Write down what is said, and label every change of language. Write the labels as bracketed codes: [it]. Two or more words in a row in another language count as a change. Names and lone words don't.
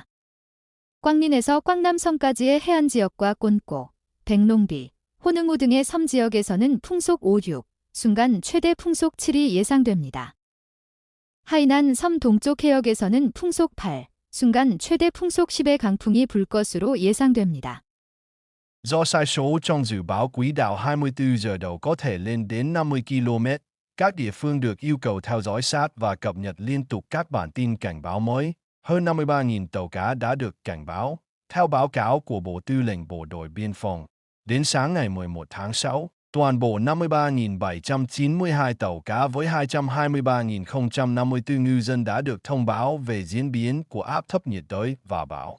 [ko] 꽝린에서 꽝남성까지의 해안 지역과 꼰꼬, 백롱비, 호능호 등의 섬 지역에서는 풍속 5, 6, 순간 최대 풍속 7이 예상됩니다. 하이난 섬 동쪽 해역에서는 풍속 8, 순간 최대 풍속 10의 강풍이 불 것으로 예상됩니다. [vi] Do sai số trong dự báo quỹ đạo 24 giờ đầu có thể lên đến 50 km, các địa phương được yêu cầu theo dõi sát và cập nhật liên tục các bản tin cảnh báo mới. Hơn 53.000 tàu cá đã được cảnh báo. Theo báo cáo của Bộ Tư lệnh Bộ đội Biên phòng, đến sáng ngày 11 tháng 6, toàn bộ 53.792 tàu cá với 223.054 ngư dân đã được thông báo về diễn biến của áp thấp nhiệt đới và bão.